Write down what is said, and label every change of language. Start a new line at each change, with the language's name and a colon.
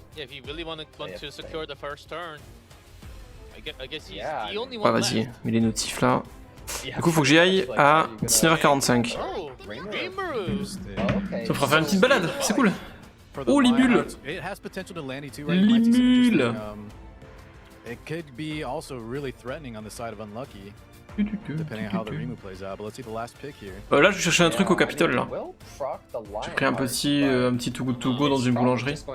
English: Yeah, if you really want to secure the first turn, I guess he's the only
French: Ouais,
English: one left.
French: vas-y, mets les notifs là. Du coup, faut que j'y aille à 19h45. Oh, Ça me fera faire une petite balade, c'est cool. Oh, Limule! Limule!
English: It could be also really threatening on the side of Unlucky. Depending on how the Rimu plays out, but let's see the last pick here.
French: Là, je cherchais un truc au Capitole là. J'ai pris un petit Too Good To Go dans une boulangerie.